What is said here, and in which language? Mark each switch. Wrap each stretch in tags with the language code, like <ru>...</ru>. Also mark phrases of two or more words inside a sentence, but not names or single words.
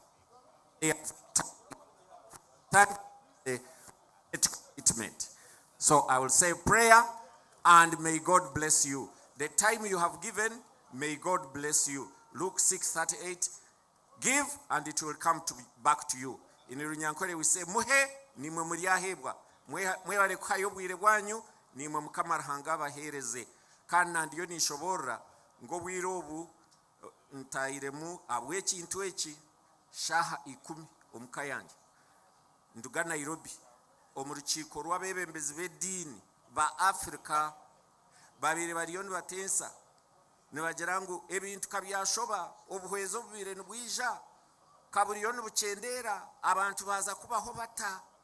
<en>They have thank the commitment. So I will say prayer, and may God bless you. The time you have given, may God bless you. Luke 6:38, give and it will come back to you. In Runyankore we say,</en> <nyn>muhe nimwe muryahebwa, mwebale kuhayo bwire bwanyu nimwe mukama arahanga abahereze, kandi ndiyo nishobora ngo bwire obu ntayiremu abw'ekintu eki shaha 10 omuka yange nduga Nairobi omu rukiiko rw'abebembezi b'eddiini ba Africa babiri bariyo nibateesa nibagira ngu ebintu kabyashoba obuhwezo bubire nibwija kaburiyo nibukyendera abantu baza kubaho bata.</nyn>